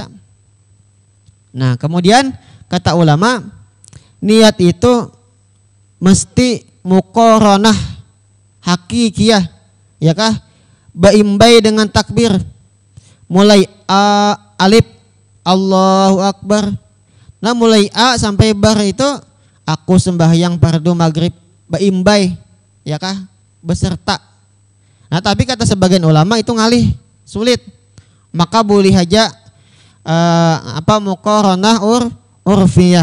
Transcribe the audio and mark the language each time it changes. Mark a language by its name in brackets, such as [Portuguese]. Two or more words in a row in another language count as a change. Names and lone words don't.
[Indonesian] Nah, kemudian kata ulama, niat itu mesti [Arabic] muqaranah hakikiyah, [Indonesian] ya kah? Baimbai dengan takbir. Mulai alif [Arabic] Allahu Akbar. [Indonesian] Nah, mulai A sampai bar itu aku sembahyang fardu maghrib, baimbai, ya kah? Beserta. Nah tapi kata sebagian ulama itu ngalih, sulit. Maka boleh aja [Arabic] muqaranah urfiyah.